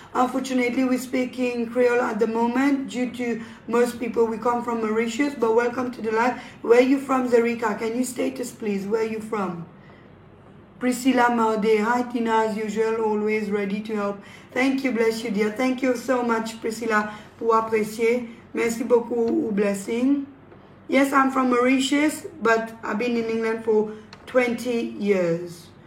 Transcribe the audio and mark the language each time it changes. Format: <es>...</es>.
<en>Unfortunately, we're speaking Creole at the moment due to most people we come from Mauritius. But welcome to the live. Where are you from, Zerika? Can you state us, please? Where are you from? Priscilla Maude. Hi, Tina, as usual, always ready to help. Thank you, bless you, dear. Thank you so much, Priscilla,</en> <fr>pour apprécier. Merci beaucoup, blessing.</fr> <en>Yes, I'm from Mauritius, but I've been in England for 20 years.</en>